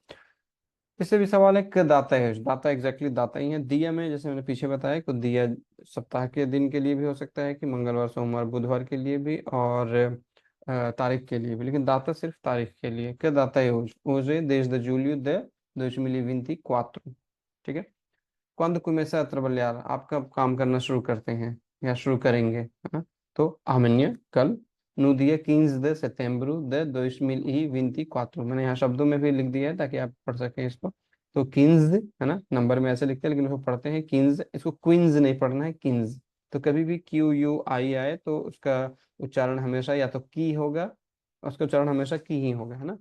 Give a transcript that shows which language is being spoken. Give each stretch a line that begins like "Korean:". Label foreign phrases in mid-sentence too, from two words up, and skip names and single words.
Hindi: इससे भी सवाल है कि दाता है, दाता एग्जैक्टली दाता ही है। दिया में जैसे मैंने पीछे बताया कि दिया सप्ताह के दिन के लिए भी हो सकता है, कि मंगलवार, सोमवार, बुधवार के लिए भी, और तारीख के लिए भी, लेकिन दाता सिर्फ तारीख के लिए। क्या दाता है
Portuguese: hoje dez de julho de 2024. ठीक है। quando começa a trabalhar,
Hindi: आप कब काम करना शुरू करते हैं या शुरू करेंगे, है ना। तो amanhã, कल,
Portuguese: no dia 15 de setembro de 2024।
Hindi: मैंने यहाँ शब्दों में भी लिख दिया है ताकि आप पढ़ सकें इसको। तो 15, है ना, नंबर में ऐसे लिखते हैं, लेकिन उसको पढ़ते हैं 15, इसको क्वींस नहीं पढ़ना है, 15। तो कभी भी QUI आए तो उसका उच्चारण हमेशा या तो की होगा, उसका उच्चारण हमेशा की ही होगा, है ना।